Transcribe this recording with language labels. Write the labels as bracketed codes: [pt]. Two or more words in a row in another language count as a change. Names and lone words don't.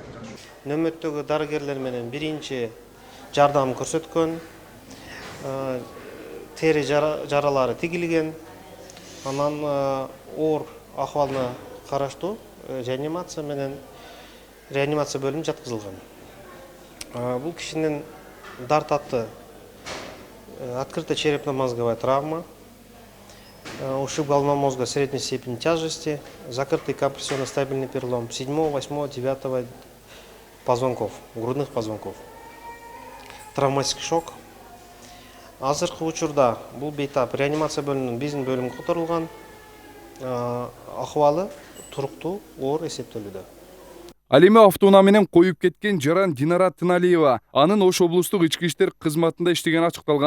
[ky] Нөмөттөгү дарыгерлер менен биринчи жардам көрсөткөн, тери жаралары тигилген, анан оор акыбалына караштуу реанимация менен реанимация бөлүмүнө жаткызылган. Бул кишинин дарт атты [ru] открытая черепно-мозговая травма, ушиб головного мозга средней степени тяжести, закрытый компрессионно-стабильный перелом 7, 8, 9 позвонков, грудных позвонков. Травматический шок. [ky] Азыркы учурда бул бейтап реанимация бөлүмүнүн биздин бөлүмгө которулган, акыбалы туруктуу, оор эсептелүүдө. Ал эми автоунаа менен коюп кеткен жаран Динара Тыналиева анын Ош облустук ички иштер кызматында иштегени ачыкталган.